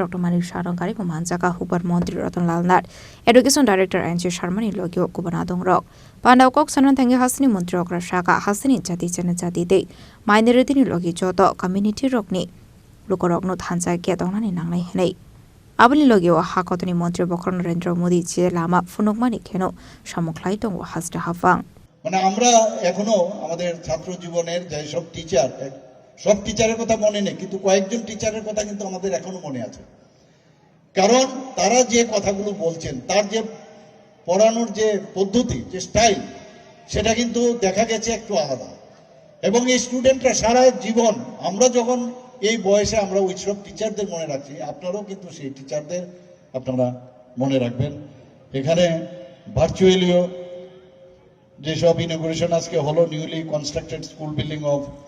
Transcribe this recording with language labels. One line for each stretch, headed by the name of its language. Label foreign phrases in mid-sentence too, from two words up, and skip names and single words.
Kok Borok: डॉक्टर मानिक सारंगारी कुमानजाका हुबर मन्त्री रतनलाल नाथ
English: education director
Kok Borok: एनजी शर्मानि लोगियो कुबना दंरक पान्डाव कक सानन थांगे हासिनी मन्त्री अकरा साका हासिनी जाति जनजाति ते माइनरिटीनि लोगि जत कम्युनिटी रकनि लोकरकनो थानसाके तंगनानि नांनाय हेनै आबनि लोगियो हाकतनि मन्त्री बकर नरेंद्र मोदी जे लामा फुनुकमानि खेनो सामखलाय दङ हासटा हाफां
Bangla: মানে আমরা এখনো আমাদের ছাত্র জীবনের যে সব টিচার সব টিচারের কথা মনে নেই কিন্তু কয়েকজন টিচারের কথা কিন্তু আমাদের এখনো মনে আছে কারণ তারা যে কথাগুলো বলছেন তার যে পড়ানোর যে পদ্ধতি যে স্টাইল সেটা কিন্তু দেখা গেছে একটু আলাদা এবং এই স্টুডেন্টরা সারা জীবন আমরা যখন এই বয়সে আমরা ওই সব টিচারদের মনে রাখছি আপনারাও কিন্তু সেই টিচারদের আপনারা মনে রাখবেন এখানে ভার্চুয়ালিও যে সব ইনগ্রেশন আজকে হলো
English: newly constructed school building of